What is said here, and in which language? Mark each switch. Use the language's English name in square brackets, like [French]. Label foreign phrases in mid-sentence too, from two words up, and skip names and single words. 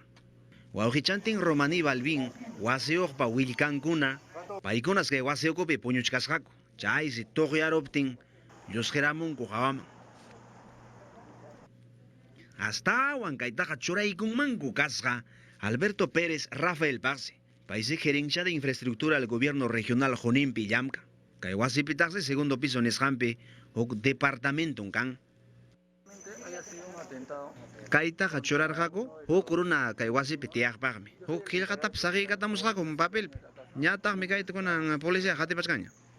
[Quechua] Wawqichantin Romaní Balbín wasiuqpa willkankuna paykunas kay wasi ukupi puñuchkasqaku. Chaysi tuqyaruptin llusqiramunku hawaman. Astawan kaytaqa churaykunmanku kasqa Alberto Pérez Rafael Paqsi. Paysi [Spanish] gerencia de infraestructura del gobierno regional [Quechua] Junímpi llamka. Kay wasipitaqsi [Spanish] segundo piso [Quechua] nisqanpi huk departamentum kan. Kaytaqa churarqaku huk runa kay wasipi tiyaqpaqmi. Huk qillqatapas saqiykatamusqaku papelpi. Ñataqmi kayta kunan policía qatipachkaña.